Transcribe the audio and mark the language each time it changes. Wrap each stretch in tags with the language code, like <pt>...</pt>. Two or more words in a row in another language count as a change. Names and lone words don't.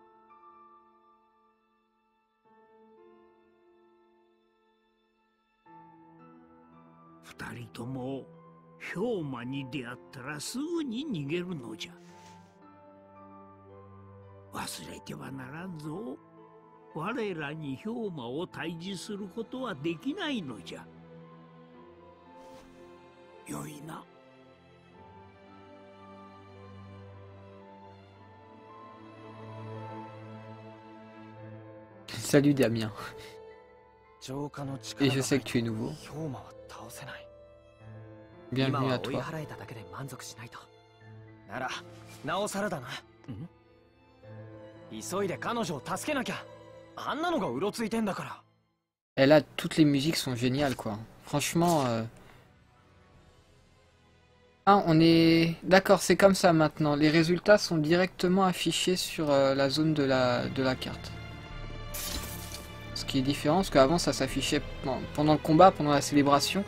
<ja>二人とも氷馬に出会ったらすぐに逃げるのじゃ。忘れてはならんぞ。我らに氷馬を退治することはできないのじゃ。よいな。</ja> <fr>Salut Damien. Et je sais que tu es nouveau. Bienvenue à toi.</fr> <ja>ならなおさらだな。急いで彼女を助けなきゃ。あんなのがうろついてんだから。</ja> <fr>Et là, toutes les musiques sont géniales, quoi. Franchement... Ah, on est... D'accord, c'est comme ça maintenant. Les résultats sont directement affichés sur la zone de la carte. Ce qui est différent, parce qu'avant ça s'affichait pendant le combat, pendant la célébration.</fr>